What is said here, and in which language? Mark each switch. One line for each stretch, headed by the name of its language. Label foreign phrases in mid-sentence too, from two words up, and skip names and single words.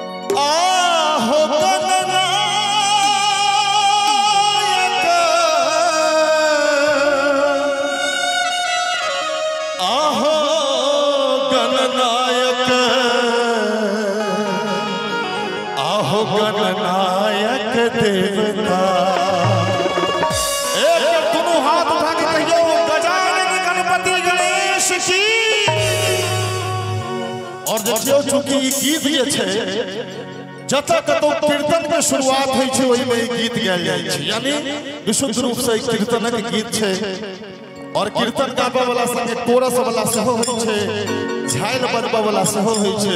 Maithili: आहो गणनायक आहो गणनायक आहो गणनायक देवता एक दोनों हाथ उठा के कहियो गजानन गणपति गणेश की। और देखियो चूंकि गीत जे छै जतऽ कतौ कीर्तन के शुरुआत होइ छै ओहि में गीत गायल जाइ छै, यानी विशुद्ध रूप से कीर्तनक गीत छै। और कीर्तन गाबे वाला संगे कोरस वाला सेहो होइ छै, झाइल बनबे वाला सेहो होइ छै।